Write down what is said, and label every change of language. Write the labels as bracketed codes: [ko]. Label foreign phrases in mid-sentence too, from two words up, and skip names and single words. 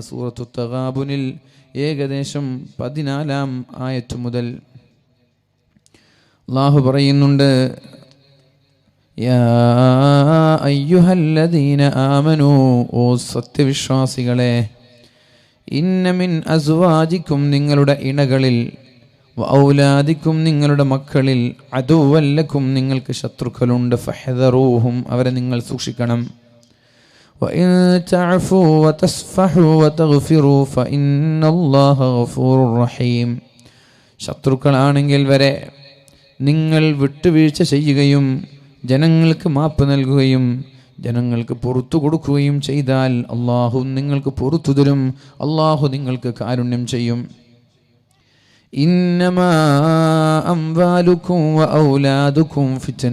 [ml] സൂറത്തു തഗാബുനിൽ ഏകദേശം 14-ാം ആയത്ത് മുതൽ അല്ലാഹു പറയുന്നുണ്ട്, [ar] يا أيها الذين آمنوا, [ml] ഓ സത്യവിശ്വാസികളെ, [ar] إن من أزواجكم, [ml] നിങ്ങളുടെ ഇണകളിൽ, ഔലാദിക്കും, നിങ്ങളുടെ മക്കളിൽ, അദുവ്വല്ലക്കും, നിങ്ങൾക്ക് ശത്രുക്കളുണ്ട്. ഫഹ്ദറൂഹും, അവരെ നിങ്ങൾ സൂക്ഷിക്കണം. [ar] وإن تعفوا وتصفحوا وتغفروا فإن الله غفور رحيم. [ml] ശത്രുക്കളാണെങ്കിൽ വരെ നിങ്ങൾ വിട്ടുവീഴ്ച ചെയ്യുകയും ജനങ്ങൾക്ക് മാപ്പ് നൽകുകയും ജനങ്ങൾക്ക് പുറത്തു കൊടുക്കുകയും ചെയ്താൽ അള്ളാഹു നിങ്ങൾക്ക് പുറത്തു തരും, അള്ളാഹു നിങ്ങൾക്ക് കാരുണ്യം ചെയ്യും. [ar] إنما أموالكم وأولادكم فتنة.